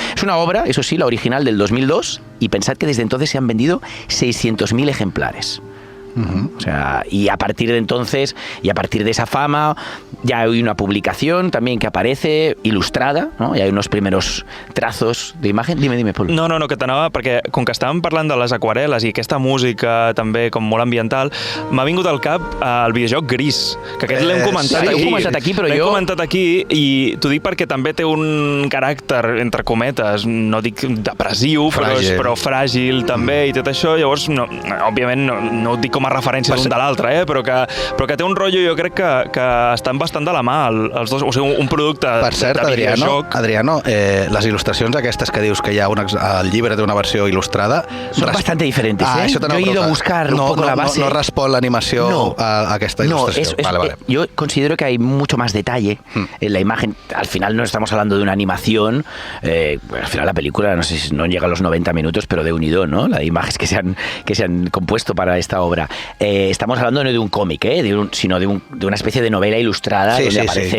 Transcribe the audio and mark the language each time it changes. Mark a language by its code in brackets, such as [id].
[es] Es una obra, eso sí, la original del 2002, y pensad que desde entonces se han vendido 600.000 ejemplares. O sea, y a partir de entonces, y a partir de esa fama, ya hay una publicación también que aparece ilustrada, no? Y hay unos primeros trazos d'imatge. Dime, Pol. [ca] No, que t'anava, perquè com que estàvem parlant de les aquarel·les i aquesta música també com molt ambiental, m'ha vingut al cap el videojoc Gris, que aquest l'hem comentat aquí. L'hem comentat aquí i t'ho dic perquè també té un caràcter, entre cometes, no dic depressiu, però fràgil també, i tot això. Llavors, òbviament, no ho dic com a referència d'un de l'altre, però que té un rotllo, jo crec que estan bastant de la mà els dos, o sigui, un producte per cert, de videojoc. Adriano, les il·lustracions aquestes que dius que hi ha el llibre té una versió il·lustrada [es] són bastante diferentes, yo he ido a buscar un poco la base. [ca] No respon l'animació a aquesta il·lustració. [es] Vale. Yo considero que hay mucho más detalle en la imagen. Al final no estamos hablando de una animación, al final la película no sé si no llega a los 90 minutos, pero de unido, ¿no? La imágenes que se han compuesto para esta obra. Estamos hablando no de un cómic, sino de una especie de novela ilustrada donde aparecen